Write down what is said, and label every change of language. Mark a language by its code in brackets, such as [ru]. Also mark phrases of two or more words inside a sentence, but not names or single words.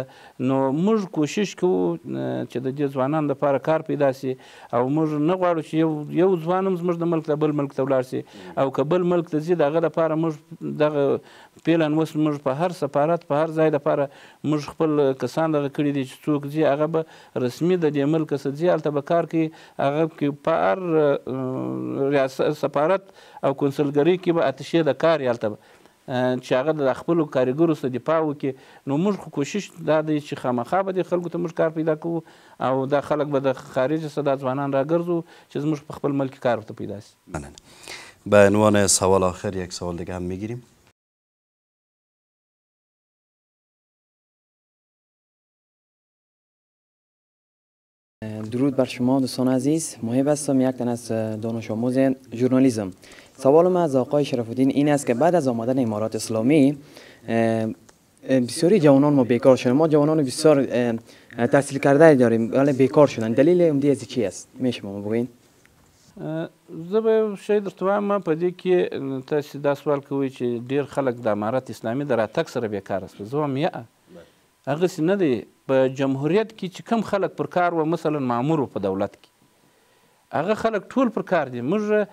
[ps] نو موږ کوشش کوو چې د دې ځوانانو لپاره کار پیدا شي، او موږ نه غواړو چې یو ځوان هم زموږ د ملک نه بل ملک ته ولاړ شي، او که بل ملک ته ځي د هغه لپاره موږ دغه پلان اوس موږ په هر سفارت په هر ځای لپاره موږ خپل کسان دغه کړي دي چې څوک ځي هغه به رسمي د دې ملک څخه ځي، هلته به کار کوي، هغه کې په هر ریاست سفارت او کنسلګرۍ کې به اتشې د کار هلته به چې هغه د خپلو کارګرو څخه دفاع وکړي. نو موږ خو کوشش دا دی چې خامخا به دې خلکو ته موږ کار پیدا کوو، او دا خلک به د خارج څخه دا ځوانان راګرځو چې زموږ په خپل ملک کار ورته پیدا شي. مننه. [fa] به عنوان سوال آخر یک سوال دیگه هم میگیریم. درود بر شما دوستان عزیز، محب هستم، یک تن از دانش آموز ژورنالیسم. سوال من از آقای شرف الدین این است که بعد از آمدن امارات اسلامی بسیاری جوانان ما بیکار شدن، ما جوانان بسیار تحصیل کرده داریم ولی بیکار شدن، دلیل عمده از چی است؟ میشه ما بگین؟ [ps] زه به شی درته وایم په دې کې تاسې دا سوال کوئ چې ډېر خلک د امارت اسلامي د راتګ سره بیکاره شول. زه وایم یا هغسې نه دی. په جمهوریت کې چې کم خلک پر کار و، مثلا مامور په دولت کې، هغه خلک ټول پر کار دي.